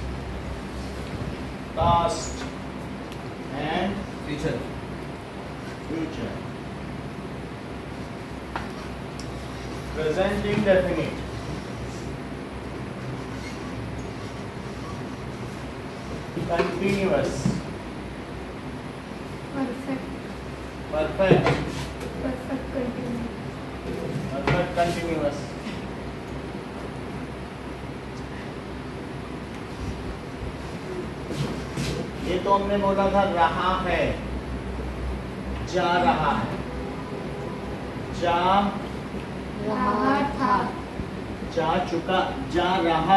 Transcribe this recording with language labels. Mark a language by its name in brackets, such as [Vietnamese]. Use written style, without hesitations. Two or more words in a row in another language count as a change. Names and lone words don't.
[English] past and future. future. Present indefinite, continuous, Perfect. perfect, Perfect continuous. perfect continuous. [Hindi] ये तो हमने बोला था रहा है, जा रहा है, जा रहा था, जा चुका, जा रहा